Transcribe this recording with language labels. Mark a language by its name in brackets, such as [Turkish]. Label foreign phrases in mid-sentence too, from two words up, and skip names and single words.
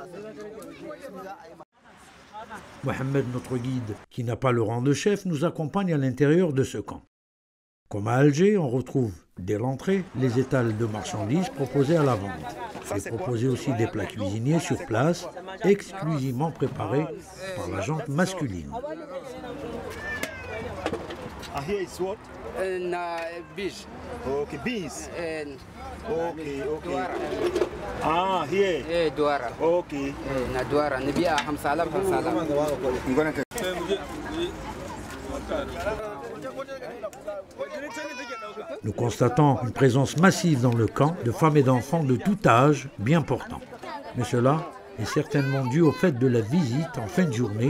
[French] Mohamed, notre guide, qui n'a pas le rang de chef, nous accompagne à l'intérieur de ce camp. Comme à Alger, on retrouve dès l'entrée les étals de marchandises proposés à la vente. Il est proposé aussi des plats cuisiniers sur place, exclusivement préparés par la gente masculine. [English] Here is what? Beach. Okay, beans. Okay. Douara. Ah, here. Douara. Okay. Na Douara. Nabia Hamsalam. [French] Nous constatons une présence massive dans le camp de femmes et d'enfants de tout âge, bien portants. Mais cela est certainement dû au fait de la visite en fin de journée.